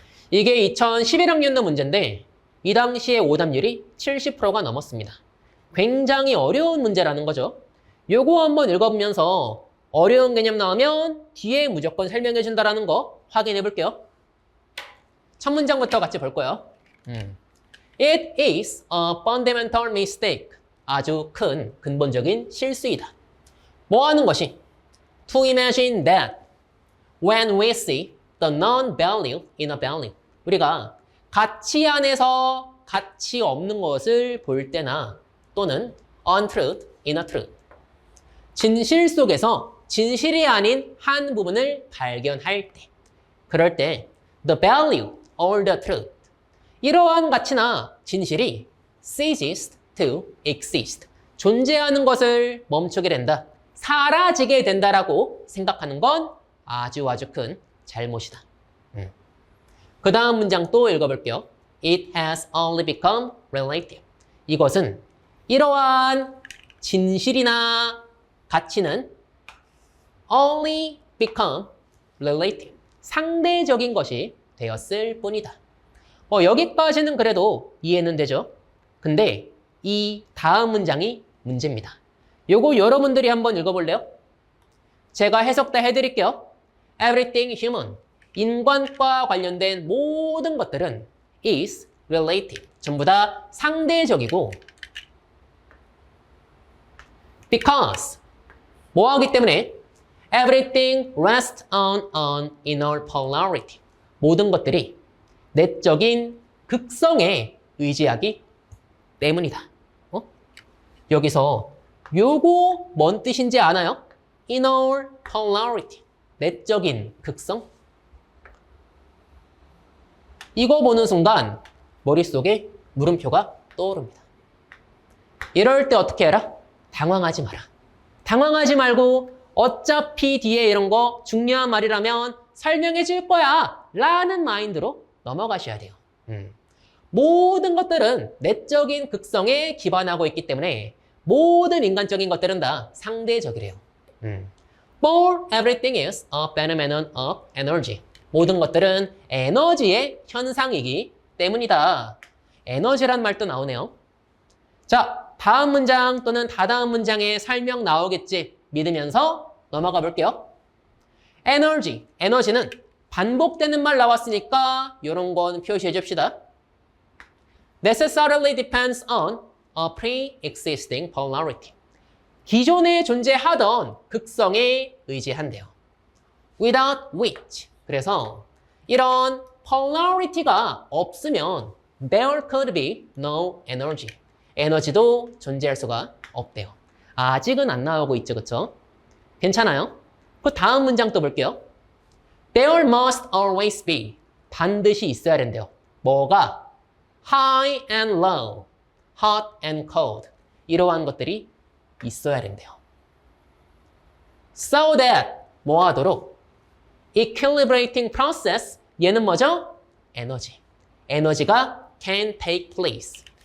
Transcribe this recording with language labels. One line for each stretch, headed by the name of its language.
Korean: 이게 2011학년도 문제인데 이 당시에 오답률이 70%가 넘었습니다. 굉장히 어려운 문제라는 거죠. 요거 한번 읽어보면서 어려운 개념 나오면 뒤에 무조건 설명해 준다라는 거 확인해 볼게요. 첫 문장부터 같이 볼 거예요.
English: It is a fundamental mistake.
Korean: 아주 큰 근본적인 실수이다. 뭐 하는 것이?
English: To imagine that when we see the non-value in a value.
Korean: 우리가 가치 안에서 가치 없는 것을 볼 때나 또는
English: untruth in a truth.
Korean: 진실 속에서 진실이 아닌 한 부분을 발견할 때. 그럴 때
English: the value or the truth.
Korean: 이러한 가치나 진실이
English: ceases to exist.
Korean: 존재하는 것을 멈추게 된다. 사라지게 된다라고 생각하는 건 아주 큰 잘못이다. 그 다음 문장 또 읽어볼게요.
English: It has only become relative.
Korean: 이것은 이러한 진실이나 가치는
English: only become relative.
Korean: 상대적인 것이 되었을 뿐이다. 여기까지는 그래도 이해는 되죠? 근데 이 다음 문장이 문제입니다. 요거 여러분들이 한번 읽어볼래요? 제가 해석 다 해드릴게요.
English: Everything human.
Korean: 인간과 관련된 모든 것들은
English: is relative.
Korean: 전부 다 상대적이고
English: because
Korean: 뭐하기 때문에
English: everything rests on an inner polarity.
Korean: 모든 것들이 내적인 극성에 의지하기 때문이다. 여기서 요거 뭔 뜻인지 아나요?
English: inner polarity.
Korean: 내적인 극성. 이거 보는 순간 머릿속에 물음표가 떠오릅니다. 이럴 때 어떻게 해라? 당황하지 마라. 당황하지 말고 어차피 뒤에 이런 거 중요한 말이라면 설명해 줄 거야 라는 마인드로 넘어가셔야 돼요. 모든 것들은 내적인 극성에 기반하고 있기 때문에 모든 인간적인 것들은 다 상대적이래요.
English: For everything is a phenomenon of energy.
Korean: 모든 것들은 에너지의 현상이기 때문이다. 에너지란 말도 나오네요. 자, 다음 문장 또는 다다음 문장에 설명 나오겠지 믿으면서 넘어가 볼게요. 에너지, 에너지는 반복되는 말 나왔으니까 이런 건 표시해 줍시다.
English: necessarily depends on a pre-existing polarity.
Korean: 기존에 존재하던 극성에 의지한대요.
English: without which.
Korean: 그래서 이런 polarity가 없으면
English: there could be no energy.
Korean: 에너지도 존재할 수가 없대요. 아직은 안 나오고 있죠, 그쵸? 괜찮아요? 그 다음 문장 또 볼게요.
English: There must always be.
Korean: 반드시 있어야 된대요. 뭐가?
English: High and low, hot and cold.
Korean: 이러한 것들이 있어야 된대요.
English: So that
Korean: 뭐 하도록?
English: Equilibrating process.
Korean: 얘는 뭐죠? 에너지. 에너지가
English: can take place.